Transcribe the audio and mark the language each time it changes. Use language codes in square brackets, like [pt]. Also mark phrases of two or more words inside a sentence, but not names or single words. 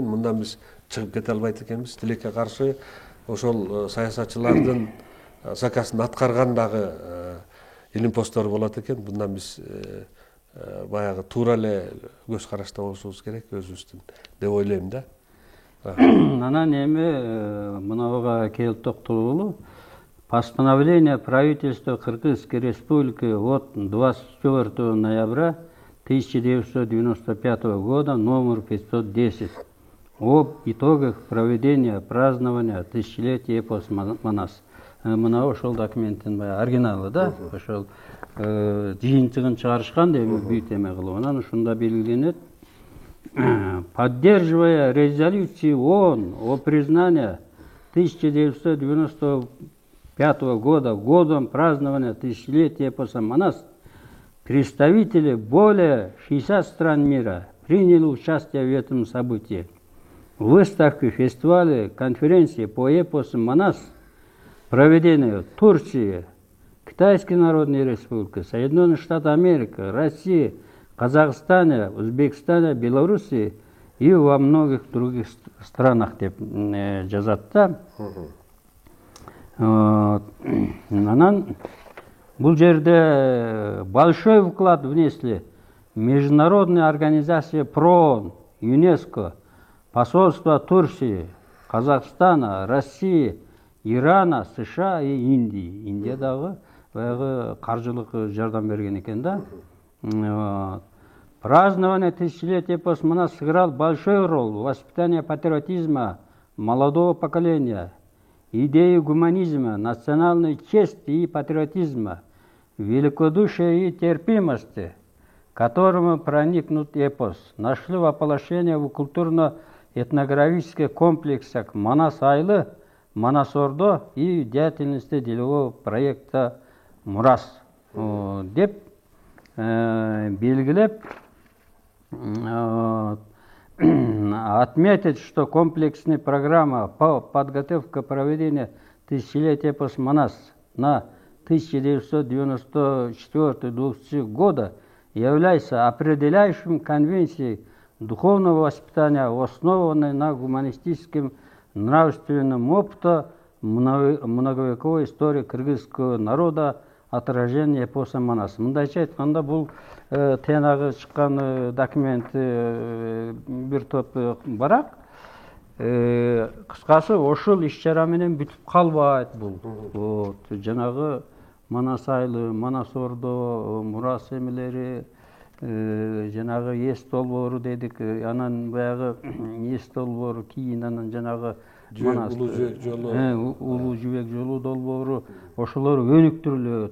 [ky] Мындан биз чыгып кете албайт экенбиз. Тилекке каршы ошол саясатчылардын заказын аткарган дагы илимпоздор болот экен. Мындан биз баягы туура эле көз карашта болушубуз керек өзүбүздүн деп ойлойм да. Анан эми мынага келип токтололу. [ru] Постановление правительства Кыргызской Республики от 24 ноября 1995 года номер 510 об итогах проведения празднования тысячелетия эпоса Манас. [ky] Мына ошол документтин оригиналы да, ошол жыйынтыгын чыгарышкан деп бүт эме кылып. Анан ушунда белгиленет: [ru] поддерживая резолюцию ООН о признании 1995 года годом празднования тысячелетия эпоса Манас, представители более 60 стран мира приняли участие в этом событии. Выставки, фестивали, конференции по эпосу Манас, проведенные в Турции, Китайской Народной Республике, Соединенных Штатах Америки, России, Казахстане, Узбекистане, Белоруссии и во многих других странах [ky] деп жазатта. Анан бул жерде [ru] большой вклад внесли международные организации ПРООН, ЮНЕСКО, посольства Турции, Казахстана, России, Ирана, США и Индии. [ky] Индиядагы баягы каржылык жардам берген экен да. [ru] Празднование тысячелетия эпоса Манас сыграл большой роль в воспитании патриотизма молодого поколения, идеи гуманизма, национальной чести и патриотизма, великодушия и терпимости, которому проникнут эпос, нашли воплощение в культурно-этнографических комплексах Манас Айлы, Манас Ордо и деятельности делового проекта Мурас. [ky] Деп белгилеп [ru] отметить, что комплексная программа по подготовке проведения тысячелетия эпоса Манас на 1994-2000 года является определяющим конвенцией духовного воспитания, основанной на гуманистическом нравственном опыте многовековой истории кыргызского народа отражение эпоса Манас. [ky] Мындайча айтканда бул тиянагы чыккан документ бир топ барак. Кыскасы ошол иш-чара менен бүтүп калбайт бул. Жанагы Манас айылы, Манас Ордо, Мурас эмелери, жанагы эс долбоору дедик, анан баягы эс долбоору кийин анан жанагы улуу жибек жолу долбоору ошолор өнүктүрүлөт.